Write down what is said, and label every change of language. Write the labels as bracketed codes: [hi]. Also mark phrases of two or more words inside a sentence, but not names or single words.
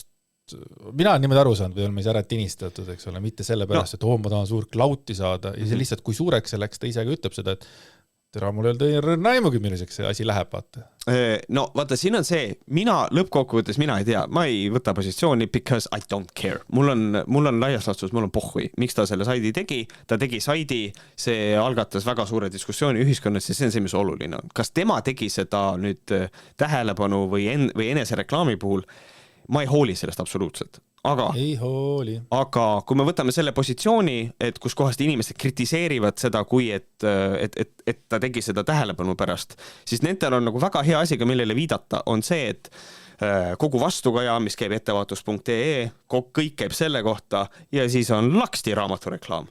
[et] Mina olen niimoodi aru saanud, või on meis ära tinistatud, eks ole, mitte selle pärast, et ma tahan suur klauti saada ja see lihtsalt, kui suureks see läks, ta ise ka ütleb seda, et tere, mul ei ole naimugi, milliseks see asi läheb, vaata. No, vaata, siin on see, lõppkokkuvõttes mina ei tea, ma ei võta positsiooni [en] because I don't care. [et] Mul on laias laastus, mul on pohhui. Miks ta selle saidi tegi? Ta tegi saidi, see algatas väga suure diskussiooni ühiskonnas ja see on see, mis oluline on. Kas tema tegi seda nüüd tähelepanu või enesereklaami puhul? Ma ei hooli sellest absoluutselt. Aga kui me võtame selle positsiooni, et kus kohast inimesed kritiseerivad seda, kui et ta tegi seda tähelepanu pärast, siis nendel on nagu väga hea asiga, millele viidata, on see, et kogu vastukaja, mis käib ettevaatus.ee, kõik käib selle kohta ja siis on Laksti raamatureklaam.